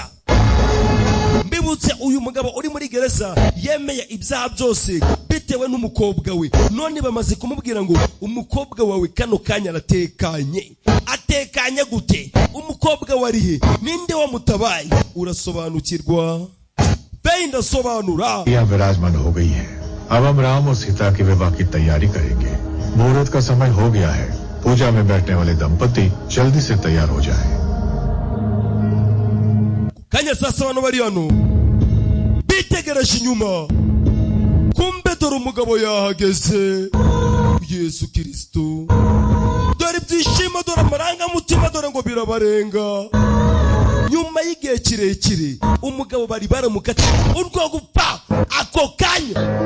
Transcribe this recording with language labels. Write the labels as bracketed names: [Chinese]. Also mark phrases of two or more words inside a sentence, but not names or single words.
[Kinyarwanda] Mbibutse uyu mugabo uri muri gereza yemeye ibyaha byose bitewe n'umukobwa we. None bamaze kumubwira ngo umukobwa wawe kano kanya aratekanye. Atekanye gute? Umukobwa warihe? Ninde wamutabaye? Urasobanukirwa? Benda sobanura. [Hindi] या विराजमान हो गई है. अब हम राम और सीता की विवाह की तैयारी करेंगे. मुहूर्त का समय हो गया है. पूजा में बैठने वाले दंपति जल्दी से तैयार हो जाएं. [Kinyarwanda] Kanya sasa wano bari hano bitegereje inyuma kumbe dore umugabo yahageze Yesu Kristo dore ibyishimo dore amarangamutima dore ngo birabarenga nyuma y'igihe kirekire umugabo bari baramukati urwo gupfa ako kanya